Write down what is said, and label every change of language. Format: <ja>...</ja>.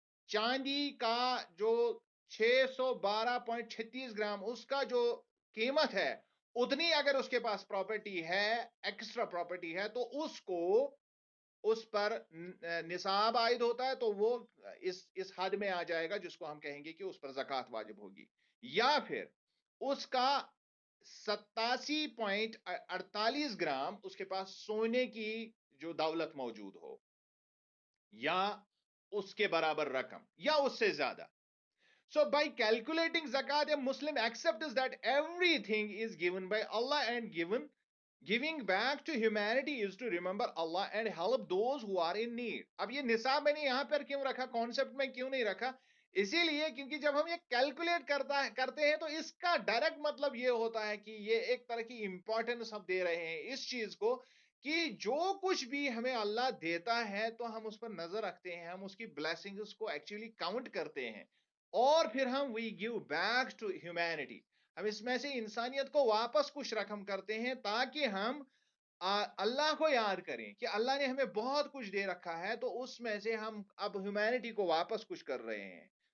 <ur>چاندی کا جو 612.36 گرام اس کا جو قیمت ہے، اتنی اگر اس کے پاس پراپرٹی ہے، ایکسٹرا پراپرٹی ہے، تو اس کو اس پر نصاب عائد ہوتا ہے، تو وہ اس حد میں آ جائے گا جس کو ہم کہیں گے کہ اس پر زکوٰۃ واجب ہوگی. یا پھر اس کا 87.48 گرام اس کے پاس سونے کی جو دولت موجود ہو، یا اس کے برابر رقم، یا اس سے زیادہ.</ur> <en>So by calculating zakat, a Muslim accepts that everything is given by Allah, and giving back to humanity is to remember Allah and help those who are in need.</en> <ur>اب یہ نصاب میں نے یہاں پر کیوں رکھا، کانسیپٹ میں کیوں نہیں رکھا؟ اسی لیے کیونکہ جب ہم یہ کیلکولیٹ کرتے ہیں تو اس کا ڈائریکٹ مطلب یہ ہوتا ہے کہ یہ ایک طرح کی امپورٹنس ہم دے رہے ہیں اس چیز کو کہ جو کچھ بھی ہمیں اللہ دیتا ہے تو ہم اس پر نظر رکھتے ہیں، ہم اس کی بلیسنگز کو ایکچولی کاؤنٹ کرتے ہیں، اور پھر ہم</ur> <en>we give back to humanity,</en> <ur>ہم اس میں سے انسانیت کو واپس کچھ رقم کرتے ہیں تاکہ ہم اللہ کو یاد کریں کہ اللہ نے ہمیں بہت کچھ دے رکھا ہے، تو اس میں سے ہم اب ہیومینٹی کو واپس کچھ کر رہے ہیں.</ur>